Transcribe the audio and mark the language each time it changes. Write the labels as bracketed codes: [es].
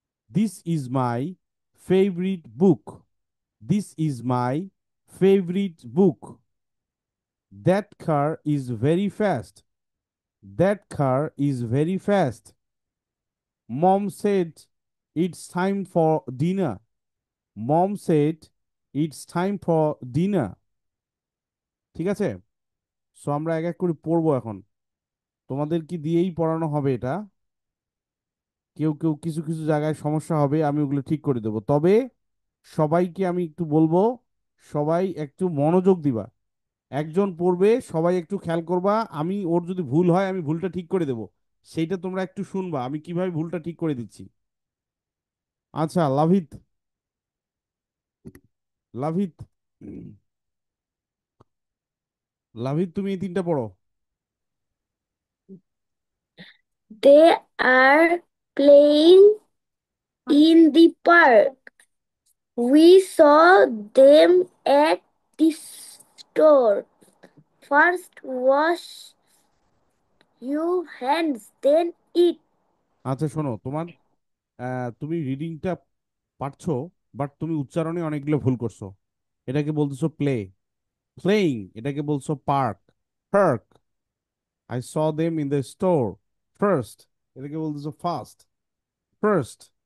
[en] This is my favorite book. This is my favorite book. That car is very fast. That car is very fast. Mom said it's time for dinner. Mom said it's time for dinner. [bn] ঠিক আছে, so আমরা এক এক করে পড়বো এখন। তোমাদের কি দিয়েই পড়ানো হবে এটা। কেউ কেউ কিছু কিছু জায়গায় সমস্যা হবে, আমি ওগুলো ঠিক করে দেবো। তবে সবাইকে আমি একটু বলবো, সবাই একটু মনোযোগ দিবা। একজন পড়বে, সবাই একটু খেয়াল করবা। আমি ওর যদি ভুল হয় আমি ভুলটা ঠিক করে দেবো, সেইটা তোমরা একটু শুনবা আমি কিভাবে ভুলটা ঠিক করে দিচ্ছি। আচ্ছা, লাভিত, লাভিত, লাভিত, তুমি এই তিনটা পড়ো। [en] They are playing in the park. We saw them at the store. First wash your hands, then eat. [bn] আচ্ছা শোনো, তোমার তুমি রিডিংটা পারছো, বাট তুমি উচ্চারণে অনেকগুলো ভুল করছো। এটাকে বলতেছো প্লে, প্লেইং, এটাকে বলছো park, park. [en] I saw them in the store, [bn] first, এটাকে বলতেছো ফাস্ট, ফার্স্ট।